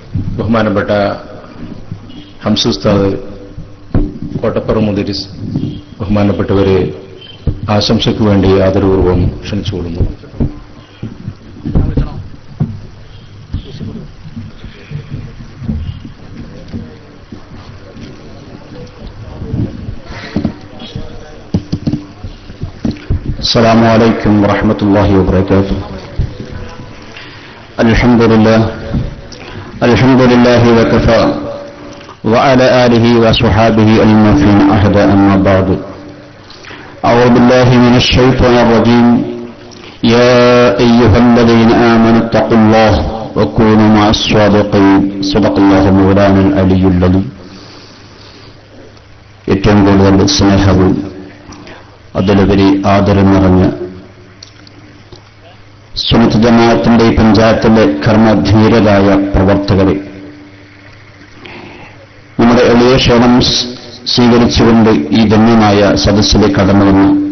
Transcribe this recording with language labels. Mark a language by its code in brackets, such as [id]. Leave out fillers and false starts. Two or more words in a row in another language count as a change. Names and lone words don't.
[ml] ബഹുമാനപ്പെട്ട ഹംസ ഉസ്താദ്, കോട്ടപ്പുറം മുദരിസ്, ബഹുമാനപ്പെട്ടവരെ ആശംസയ്ക്ക് വേണ്ടി ആദരപൂർവ്വം ക്ഷണിച്ചുകൊള്ളുന്നു. [ar] السلام عليكم ورحمة الله وبركاته. الحمد لله وكفى وعلى آله وصحابه الموفين عهدا. أما بعد، أعوذ بالله من الشيطان الرجيم. يا أيها الذين آمنوا اتقوا الله وكونوا مع الصادقين. صدق الله مولانا العلي العظيم. [ml] ഏറ്റവും കൂടുതൽ സ്നേഹവും അതിലുപരി ആദരം നിറഞ്ഞ സുന്നത്ത് ജമാഅത്തിന്റെ ഈ പഞ്ചായത്തിലെ കർമ്മധീരരായ പ്രവർത്തകരെ, നമ്മുടെ എളിയ ക്ഷണം സ്വീകരിച്ചുകൊണ്ട് ഈ ധന്യമായ സദസ്സിലേക്ക് കടന്നുവന്ന്